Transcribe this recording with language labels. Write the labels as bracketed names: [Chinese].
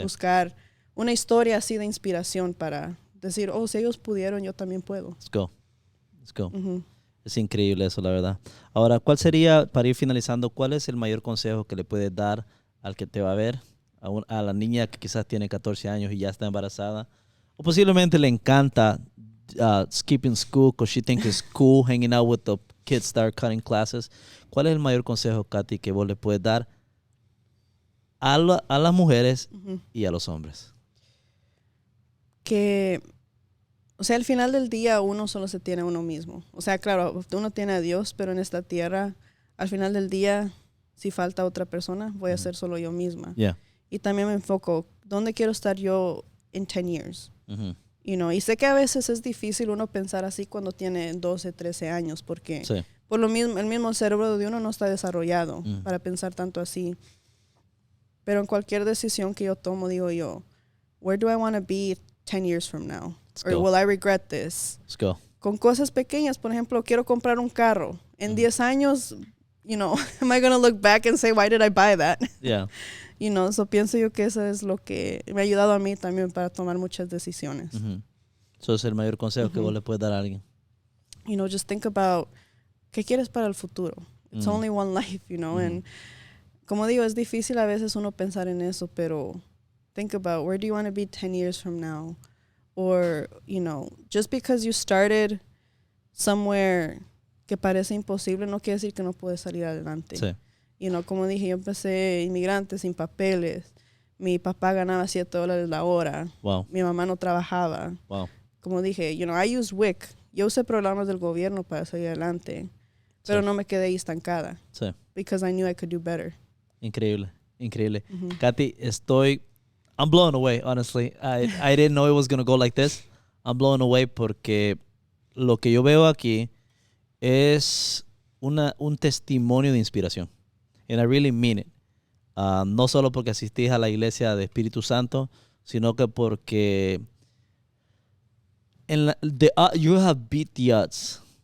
[Spanish] Buscar una historia así de inspiración para decir, si ellos pudieron, yo también puedo. [English] Let's go. [Spanish] Es increíble eso, la verdad. Ahora, ¿cuál sería, para ir finalizando, cuál es el mayor consejo que le puedes dar al que te va a ver? A la niña que quizás tiene 14 años y ya está embarazada. O posiblemente le encanta [English] skipping school because she thinks it's cool hanging out with the kids that are cutting classes. [Spanish] ¿Cuál es el mayor consejo, Katy, que vos le puedes dar a las mujeres y a los hombres? que, o sea, al final del día uno solo se tiene a uno mismo. O sea, claro, uno tiene a Dios, pero en esta tierra, al final del día, si falta otra persona, voy a ser solo yo misma. [English] Yeah. [Spanish] Y también me enfoco, ¿dónde quiero estar yo en [English] 10 years? Mm-hmm. [Spanish] Y sé que a veces es difícil uno pensar así cuando tiene 12, 13 años, porque por lo mismo, el mismo cerebro de uno no está desarrollado para pensar tanto así. Pero en cualquier decisión que yo tomo, digo yo, [English] where do I want to be 10 years from now? Or will I regret this? Let's go. [Spanish] Con cosas pequeñas, por ejemplo, quiero comprar un carro. En 10 años, [English] am I going to look back and say, why did I buy that? Yeah. [Spanish] So pienso yo que eso es lo que me ha ayudado a mí también para tomar muchas decisiones. Eso es el mayor consejo que vos le puedes dar a alguien. [English] Just think about, [Spanish] ¿qué quieres para el futuro? [English] It's only one life, and [Spanish] como digo, es difícil a veces uno pensar en eso, pero [English] think about, where do you want to be 10 years from now? Or, just because you started somewhere [Spanish] que parece imposible, no quiere decir que no puedes salir adelante. Sí. Como dije, yo empecé inmigrante sin papeles. Mi papá ganaba $7 la hora. [English] Wow. [Spanish] Mi mamá no trabajaba. [English] Wow. [Spanish] Como dije, [English] I use WIC. [Spanish] Yo usé programas del gobierno para salir adelante. Pero no me quedé ahí estancada. Sí. [English] Because I knew I could do better. [Spanish] Increíble. [English] Katy, I'm blown away, honestly. I didn't know it was going to go like this. I'm blown away [Spanish] porque lo que yo veo aquí es un testimonio de inspiración. [English] And I really mean it. [Spanish] No solo porque asistís a la iglesia de Espíritu Santo, sino que porque [English] you have beat the odds.